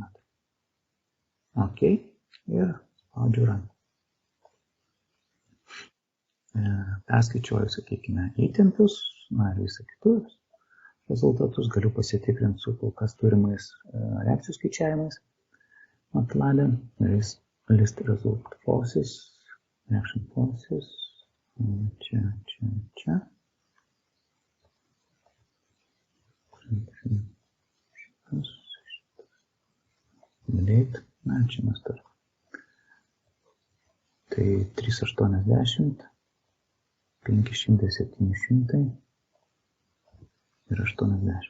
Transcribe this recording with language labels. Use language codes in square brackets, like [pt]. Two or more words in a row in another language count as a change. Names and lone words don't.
[lt] Ok, ir spaudžiu ranką. Perskaičiuoju, sakykime, įtempius, ir visą kitus rezultatus, galiu pasitikrinti su kol kas turimais reakcijų skaičiavimais. [en] MATLAB, list result forces, reaction forces, [lt] čia. Delete, čia mes turim. Tai 380, 500, 700 ir 80.